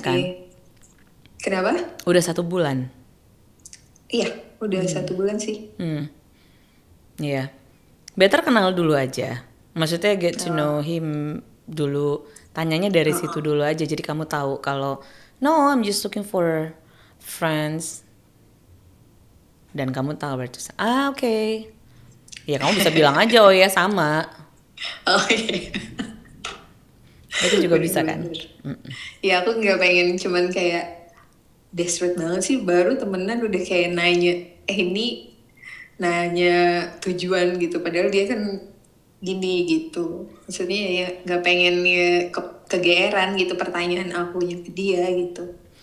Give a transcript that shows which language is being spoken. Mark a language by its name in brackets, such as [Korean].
[Indonesian] kan? Kenapa? Udah 1 bulan. Iya, udah 1 bulan sih. Iya. Better kenal dulu aja. Maksudnya [English] get to know him [Indonesian] dulu. Tanyanya dari situ dulu aja. Jadi kamu tahu kalau [English] no, I'm just looking for friends. [Indonesian] Dan kamu tahu berarti, oke. Ya kamu bisa bilang aja, oh ya sama. Oh iya. Itu juga bisa kan? Bener-bener. Ya aku nggak pengen cuman kayak desperate banget sih baru temenan udah kayak nanya ini nanya tujuan gitu padahal dia kan gini gitu maksudnya ya nggak pengen ya kegeeran gitu pertanyaan akunya ke dia gitu.